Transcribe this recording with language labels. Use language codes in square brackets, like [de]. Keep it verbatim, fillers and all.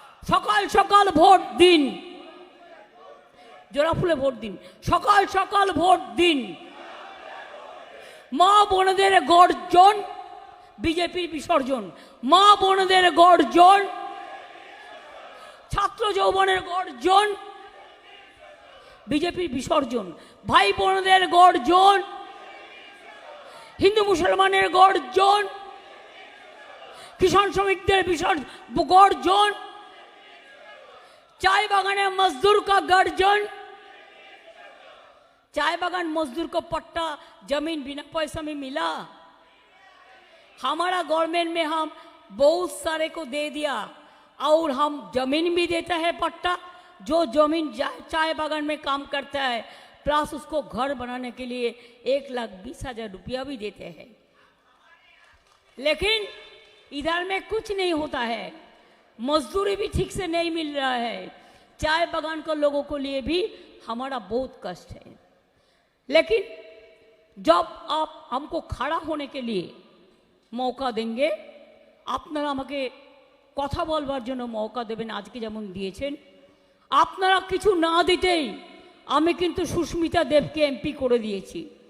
[bn] সকাল সকাল ভোট দিন, জোড়া ফুলে ভোট দিন, সকাল সকাল ভোট দিন। মা বোনদের গর্জন, বিজেপির বিসর্জন। মা বোনদের গর্জন, ছাত্র যৌবনের গর্জন, বিজেপির বিসর্জন। ভাই বোনদের গর্জন, হিন্দু মুসলমানের গর্জন, কিষাণ শ্রমিকদের বিসর্জন, গর্জন, [hi] चाय बागान है मजदूर का गर्जन, चाय बागान मजदूर को पट्टा जमीन बिना पैसा में मिला। हमारा गवर्नमेंट में हम बहुत सारे को दे दिया और हम जमीन भी देता है पट्टा, जो जमीन चाय बागान में काम करता है, प्लस उसको घर बनाने के लिए एक लाख बीस हजार रुपया भी देते हैं। लेकिन इधर में कुछ नहीं होता है, मजदूरी भी ठीक से नहीं मिल रहा है, चाय बागान के लोगों को लिए भी हमारा बहुत कष्ट है। लेकिन जब आप हमको खड़ा होने के लिए मौका देंगे, [bn] আপনারা আমাকে কথা বলবার জন্য মৌকা দেবেন, আজকে যেমন দিয়েছেন। আপনারা কিছু না দিতেই আমি কিন্তু সুস্মিতা দেবকে এমপি করে দিয়েছি।